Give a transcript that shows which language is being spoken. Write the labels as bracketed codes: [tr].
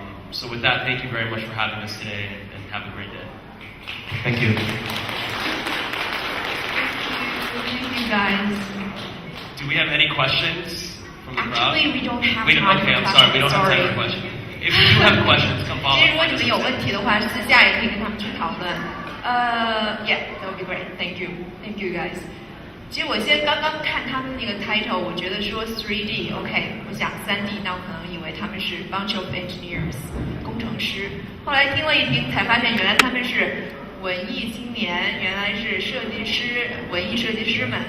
[en] So with that, thank you very much for having us today, and have a great day. Thank you. Thank you, guys. Do we have any questions from the crowd? Actually, we don't have time okay, I'm sorry, we don't have time for questions. If you do have questions, come follow us. [zh] 其实如果你们有问题的话，私下也可以跟他们去讨论。 [en] Yeah, that would be great. Thank you, thank you guys. [zh] 其实我刚刚看他们那个 title， 我觉得说 3D OK， 我想3D， 那我可能以为他们是 [en] bunch of engineers [zh] 工程师。后来听了一听，才发现原来他们是文艺青年，原来是设计师、文艺设计师们。